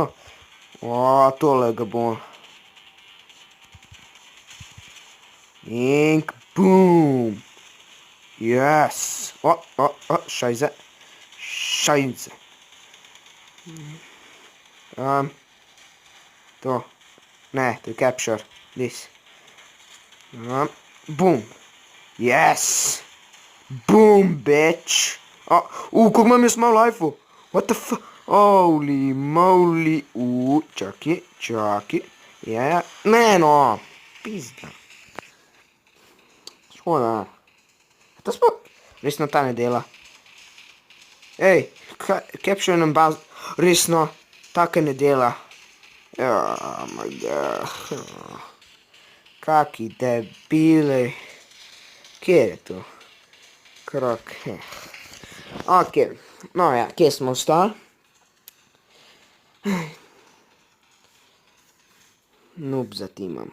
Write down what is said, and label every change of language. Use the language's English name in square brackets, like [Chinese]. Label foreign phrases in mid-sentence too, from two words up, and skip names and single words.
[Slovenian] Tole ga bom. In boom! [English] Yes! Šajze. [Slovenian] To. Ne, to je capture. [English] This. Boom! Yes! Boom, bitch! [Slovenian] Koliko imam jaz malo life-u? [English] What the fuck? Holy moly! [Slovenian] Čaki. Ja. Ne, no! Pizda. Škoda. To smo... Resno ta ne dela. Ej, capture nam baz... Resno, taka ne dela. [English] My god. [Slovenian] Kaki debile. Kje je to? Krok. Ok. No ja, kje smo ostali? Noob za timom.